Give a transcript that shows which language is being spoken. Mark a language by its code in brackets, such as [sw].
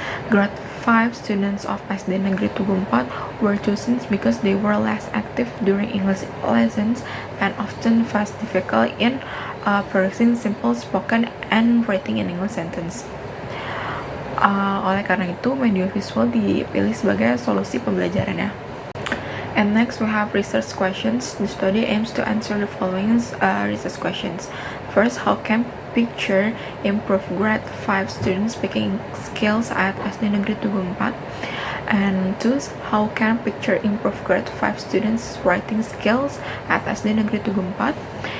[en] Grade 5 students of SD Negeri Tugu 4 were chosen because they were less active during English lessons and often faced difficulty in producing simple spoken and writing in English sentence. [id] Oleh karena itu, media visual dipilih sebagai solusi pembelajarannya. [en] And next, we have research questions. The study aims to answer the following research questions. First, how can picture improve grade 5 students speaking skills at SD Negeri Tugu 4? And 2, how can picture improve grade 5 students writing skills at SD Negeri Tugu 4?